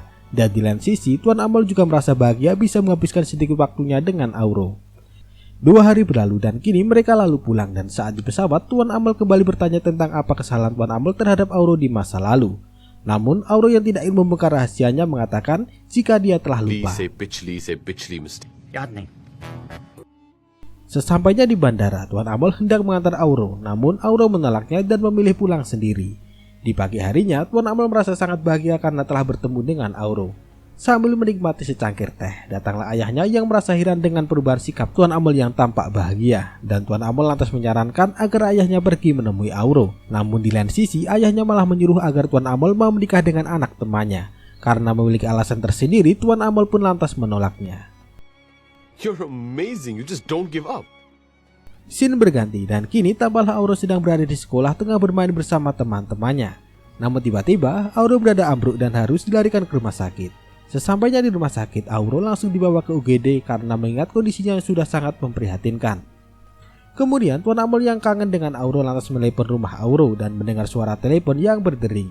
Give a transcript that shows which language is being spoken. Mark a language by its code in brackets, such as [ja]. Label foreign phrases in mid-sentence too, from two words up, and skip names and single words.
[id] Dan di lain sisi, Tuan Amal juga merasa bahagia bisa menghabiskan sedikit waktunya dengan Auro. 2 hari berlalu dan kini mereka lalu pulang dan saat di pesawat, Tuan Amal kembali bertanya tentang apa kesalahan Tuan Amal terhadap Auro di masa lalu. Namun Auro yang tidak ingin membongkar rahasianya mengatakan jika dia telah lupa. [hi] याद नहीं। [id] Sesampainya di bandara, Tuan Amal hendak mengantar Auro, namun Auro menolaknya dan memilih pulang sendiri. Di pagi harinya, Tuan Amal merasa sangat bahagia karena telah bertemu dengan Auro. Sambil menikmati secangkir teh, datanglah ayahnya yang merasa heran dengan perubahan sikap Tuan Amal yang tampak bahagia. Dan Tuan Amal lantas menyarankan agar ayahnya pergi menemui Auro. Namun di lain sisi, ayahnya malah menyuruh agar Tuan Amal mau menikah dengan anak temannya. Karena memiliki alasan tersendiri, Tuan Amal pun lantas menolaknya. [en] You're amazing, you just don't give up. [id] Scene berganti dan kini tampaklah Auro sedang berada di sekolah tengah bermain bersama teman-temannya. Namun tiba-tiba Auro berada ambruk dan harus dilarikan ke rumah sakit. Sesampainya di rumah sakit, Auro langsung dibawa ke UGD karena mengingat kondisinya yang sudah sangat memprihatinkan. Kemudian Tuan Amal yang kangen dengan Auro lantas menelepon rumah Auro dan mendengar suara telepon yang berdering.